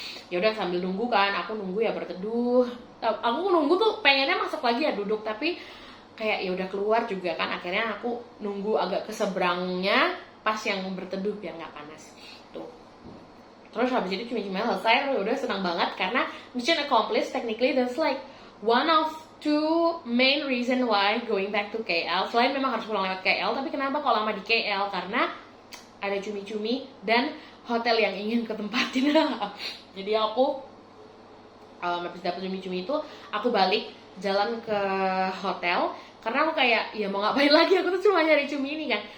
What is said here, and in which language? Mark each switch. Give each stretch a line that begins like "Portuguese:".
Indonesian: Ya udah, sambil nunggu kan, aku nunggu ya berteduh. Aku nunggu tuh pengennya masuk lagi ya duduk, tapi kayak ya udah keluar juga kan. Akhirnya aku nunggu agak ke seberangnya pas yang berteduh biar nggak panas tuh. Terus habis itu cumi-cumi selesai, udah senang banget karena
English: mission accomplished. Technically that's like one of two main reason why going back to KL.
Indonesian: Selain memang harus pulang lewat KL, tapi kenapa kalau lama di KL? Karena ada cumi-cumi dan hotel yang ingin ketempatin. Jadi aku habis dapet cumi-cumi itu, aku balik jalan ke hotel, karena aku kayak ya mau ngapain lagi, aku tuh cuma nyari cumi ini kan.